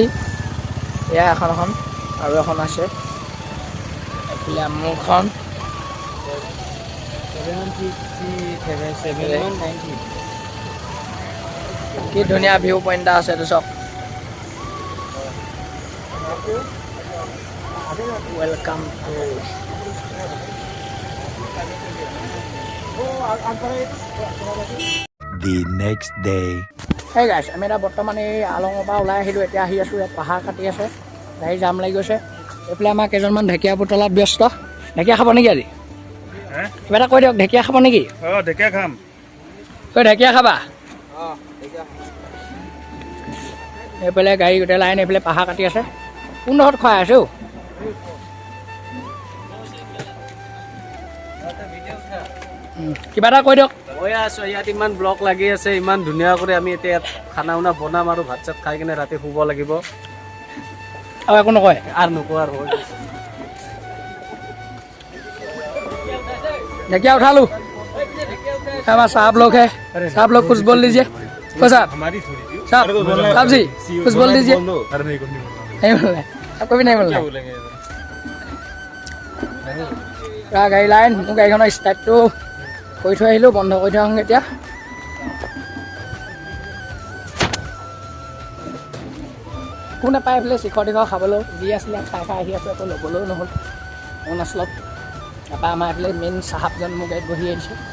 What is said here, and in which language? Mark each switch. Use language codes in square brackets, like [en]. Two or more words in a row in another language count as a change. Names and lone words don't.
[as] এয়া এখন আৰু এখন আছে এইফালে মোৰখন। কি ধুনীয়া ভিউ পইণ্ট এটা আছে এইটো চাওক। [en] welcome to the next day. [as] সেই গাইছ, আমি এতিয়া বৰ্তমান এই আলঙৰ পৰা ওলাই আহিলোঁ। এতিয়া আহি আছোঁ, ইয়াত পাহাৰ কাটি আছে, গাড়ী জাম লাগি গৈছে। এইফালে আমাৰ কেইজনমান ঢেকীয়া বুটলাত ব্যস্ত। ঢেকীয়া খাব নেকি আজি? কিবা এটা কৈ দিয়ক, ঢেকীয়া খাব নেকি? ঢেকীয়া খাম। তই ঢেকীয়া খাবা? এইফালে গাড়ী গোটেই লাইন এইফালে পাহাৰ কাটি আছে। কোনডোখৰত খুৱাই আছে অ'? কিবা এটা কৈ দিয়ক। মই আছোঁ ইয়াত, ইমান ব্লক লাগি আছে, ইমান ধুনীয়া কৰি আমি এতিয়া ইয়াত খানা উনা বনাম আৰু ভাত চাত খাই কিনে ৰাতি শুব লাগিব। আৰু একো নকয়? আৰু নকওঁ আৰু। [hi] ढेकिया उठा लूँ। हमारा साहब लोग है, साहब लोग कुछ बोल लीजिए। को साहब साहब जी कुछ बोल दीजिए। नहीं बोलना है आपको भी नहीं बोलना है। गाड़ी लाइन मैं गाड़ी स्टार्ट तो [as] কৈ থৈ আহিলোঁ, বন্ধ কৰি থৈ আহোঁগৈ এতিয়া। কোন নাপায় এইফালে শিখৰ তীখৰ খাবলৈ যি আছিলে খাই আহি আছোঁ, একো ল'বলৈও নহ'ল অৰুণাচলত। তাৰপৰা আমাৰ এইফালে মেইন চাহাবজন মোৰ গাড়ীত বহি আহিছে।